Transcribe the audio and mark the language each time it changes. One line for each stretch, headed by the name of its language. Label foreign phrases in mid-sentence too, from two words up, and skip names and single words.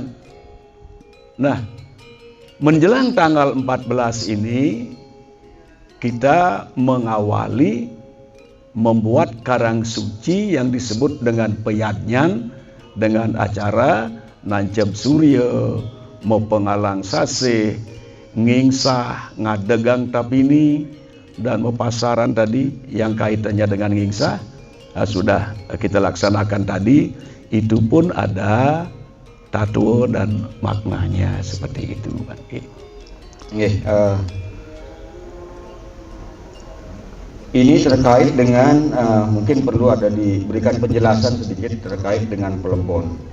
Indonesian: Nah, menjelang tanggal 14 ini kita mengawali membuat karang suci yang disebut dengan peyadnyan dengan acara nancep surya, mau pengalang sase, ngingsah, ngadegang tapini, dan mau pasaran tadi yang kaitannya dengan ngingsah sudah kita laksanakan tadi. Itu pun ada tato dan maknanya seperti itu. Ini terkait dengan mungkin perlu ada diberikan penjelasan sedikit terkait dengan pelebon.